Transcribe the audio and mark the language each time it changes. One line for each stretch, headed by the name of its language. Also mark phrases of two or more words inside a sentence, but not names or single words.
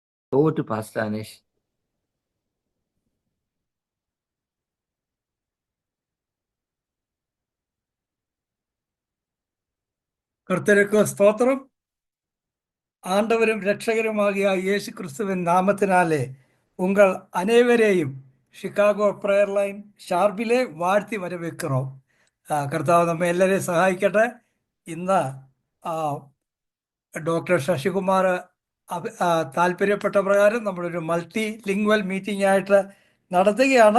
English: Over to Pastor Anish.
Malayalam: കർത്തருக்கு സ്തോത്രം.
Tamil: ஆண்டவரும் இரட்சகருமாகிய இயேசு கிறிஸ்துவின் நாமத்தினாலே உங்கள் அனைவரையும் ഷിക്കാഗോ പ്രയർ ലൈൻ சார்பிலே வாழ்த்தி വരവേൽக்கிறோம்.
Malayalam: കർത്താവ് നമ്മെ എല്ലാവരെയും സഹായിക്കട്ടെ. ഇന്ന് ഡോക്ടർ ശശികുമാർ താല്പര്യപ്പെട്ട പ്രകാരം നമ്മളൊരു
English: multi lingual meeting
Malayalam: ആയിട്ട് നടത്തുകയാണ്.